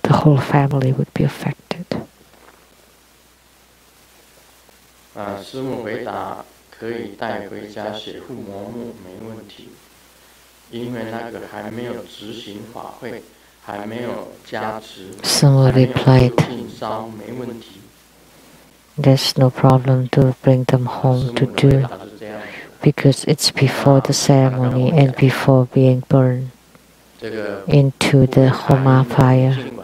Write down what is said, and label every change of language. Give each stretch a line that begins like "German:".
English: The whole family would be affected.
Chinese: 师母回答可以带回家写护摩木，没问题，因为那个还没有执行法会，还没有加持，
English: Sumo replied,
Chinese: 进烧，没问题。
English: "There's no problem to bring them home to do, because it's before the ceremony and before being burned into the Homa fire."